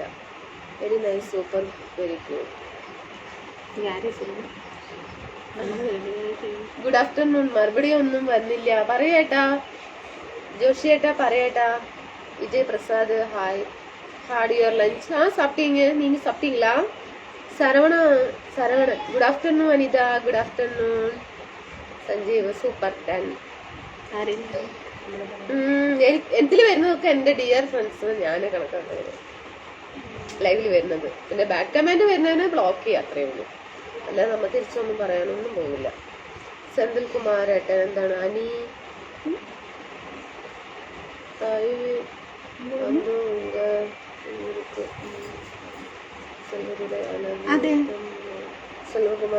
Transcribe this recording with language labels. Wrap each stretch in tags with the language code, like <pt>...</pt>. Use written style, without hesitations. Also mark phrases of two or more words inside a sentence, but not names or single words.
<en>very nice, super, very good. good afternoon.</en> <ml>മറുപടി ഒന്നും വന്നില്ല. പറയേട്ടാ ജോഷിയേട്ടാ, പറയേട്ടാ.</ml> <en>വിജയ് പ്രസാദ്, hi. had your lunch?</en> <ta>சாப்பிட்டீங்க. நீங்க சாப்பிட்டீங்களா?</ta> <en>சரவணன், good afternoon. அனிதா, good afternoon.</en> <ml>സഞ്ജീവ്, സൂപ്പർ 10. എന്തിൽ വരുന്നതൊക്കെ എന്റെ</ml> <en>dear friends</en> <ml>ഞാൻ കണക്കാക്കുന്നത് ലൈവിൽ വരുന്നത്. പിന്നെ</ml> <en>back comment</en> <ml>വരുന്നതിന് ബ്ലോക്ക് ചെയ്യുക, അത്രേ ഉള്ളൂ. അല്ലാതെ നമ്മൾ തിരിച്ചൊന്നും പറയാനൊന്നും പോകുന്നില്ല. സെന്തിൽ കുമാർ ഏട്ടൻ, എന്താണ് അനി സെൽവകുമാർ,</ml>